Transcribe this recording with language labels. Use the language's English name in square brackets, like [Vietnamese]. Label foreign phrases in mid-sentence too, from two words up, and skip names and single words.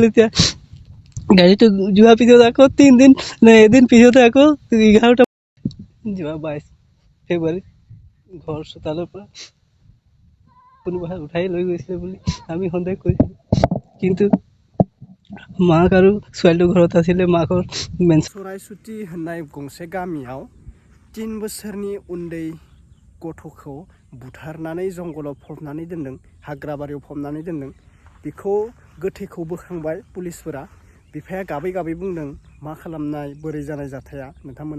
[Assamese] এতিয়া গাড়ীটো যোৱাৰ পিছত আকৌ 3 দিন এদিন পিছতে আকৌ 11টা যোৱা 22 ফেব্ৰুৱাৰী ঘৰ চোতালৰ পৰা কোনোবাই উঠাই লৈ গৈছিলে বুলি আমি সন্দেহ কৰিছিলোঁ। কিন্তু মাক আৰু ছোৱালীটো ঘৰত আছিলে। মাকৰ [Bodo] सराइसुथि होननाय गंसे गामियाव 3 बोसोरनि उन्दै गथ'खौ बुथारनानै जंगलाव फबनानै दोनदों, हाग्राबारियाव फबनानै दोनदों। बेखौ गोथैखौ बोखांबाय पुलिसफोरा। बिफाया गाबै गाबै बुंदों मा खालामनाय बोरै जानाय जाथाया नोंथांमोना।